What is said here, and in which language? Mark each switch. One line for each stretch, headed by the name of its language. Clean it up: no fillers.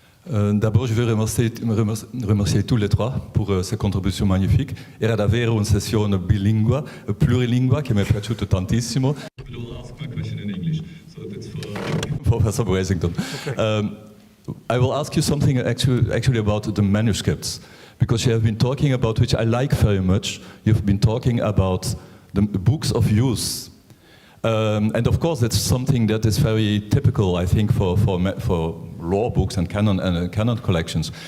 French: D'abord, je veux remercier tous les trois pour ces contributions magnifiques.
Italian: Era davvero una sessione bilingua, plurilingua, che mi è piaciuto tantissimo.
English: I will ask my question in English, so that's for Professor Brasington. Okay. I will ask you something actually about the manuscripts, because you have been talking about, which I like very much, you've been talking about the books of use. And of course, that's something that is very typical, I think, for law books and canon collections.